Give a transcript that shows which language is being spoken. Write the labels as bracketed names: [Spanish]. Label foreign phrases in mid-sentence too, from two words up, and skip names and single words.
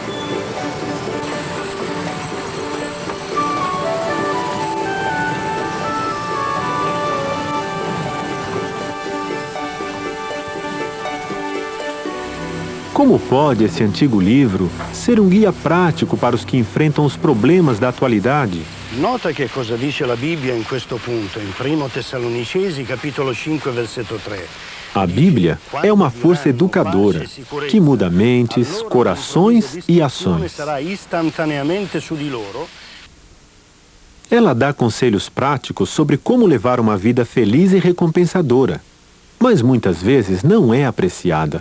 [Portuguese] Como pode esse antigo livro ser um guia prático para os que enfrentam os problemas da atualidade? [Italian] Nota che cosa dice la Bibbia in questo punto, in 1 Tessalonicesi, capitolo 5, versetto 3. [Portuguese] A Bíblia é uma força educadora que muda mentes, corações e ações. Ela dá conselhos práticos sobre como levar uma vida feliz e recompensadora, mas muitas vezes não é apreciada.